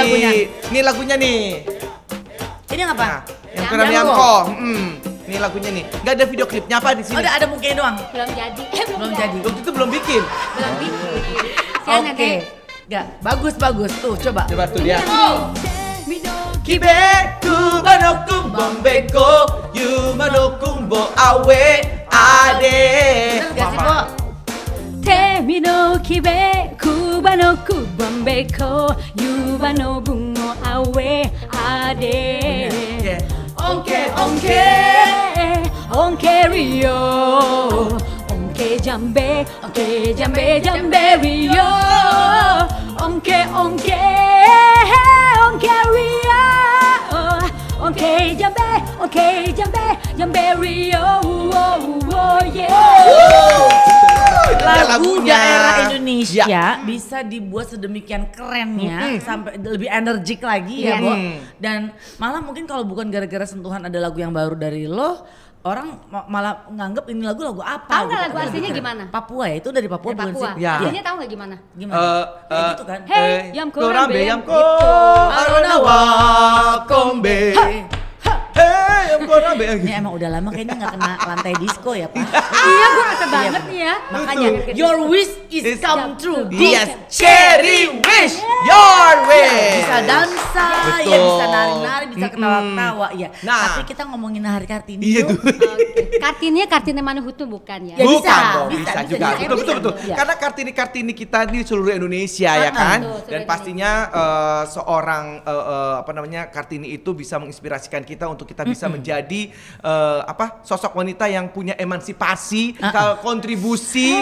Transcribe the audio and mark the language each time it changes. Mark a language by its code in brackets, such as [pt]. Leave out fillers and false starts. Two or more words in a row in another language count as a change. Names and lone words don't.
[id] lagunya? Ini lagunya nih. Ini yang apa? Nah, yang Yang Rambe Yamko. Yamko. Ini lagunya nih. Gak ada video klipnya apa di sini? Oh, ada mukanya doang. Belum jadi. Belum jadi. Waktu itu belum bikin. Belum bikin. Oke. Sian nanti. Gak, bagus. Tuh, coba. Coba tuh dia. Mido. Kibe kubano kumbambeko yumano kumbo awe ade. Bener gak sih, Bo? Temi no kibe kuba no kubambeko yuba no bungo awe ade. Yeah. Onke, Onke Rio. Onke jambe Rio. Onke Rio. Onke jambe Rio. [en] Oh, yeah. [id] Lagu lagunya. daerah Indonesia Ya. bisa dibuat sedemikian kerennya sampai lebih energik lagi ya, Iya. Bo. Dan malah mungkin kalau bukan gara-gara sentuhan ada lagu yang baru dari lo, orang malah nganggep ini lagu apa. Tahu nggak gitu. lagu aslinya gimana? Papua ya, itu dari Papua Dari bukan Papua. sih? Ya. Aslinya tahu nggak gimana? Gimana? Kayak gitu kan. Hey, yam korambe, yamko, gitu. aronawa kombe. Hey, yam korambe. Ini emang udah lama kayaknya nggak kena lantai disco ya Pak. Iya, gue rasa banget nih ya. [en] Makanya your wish is come true. Yes, cherry wish, your wish. [id] Bisa dansa, Betul. ya bisa nari-nari, bisa ketawa-ketawa ya. Nah. Tapi kita ngomongin hari Kartini Iya tuh. Oke. Kartini Manuhutu bukan ya? Ya, Bukan bisa, dong, bisa, bisa bisa, juga. bisa, Betul. bisa. Karena Kartini kita di seluruh Indonesia ya kan. Betul, seluruh Dan pastinya seorang apa namanya Kartini itu bisa menginspirasikan kita untuk kita bisa menjadi sosok wanita yang punya emansipasi, kontribusi.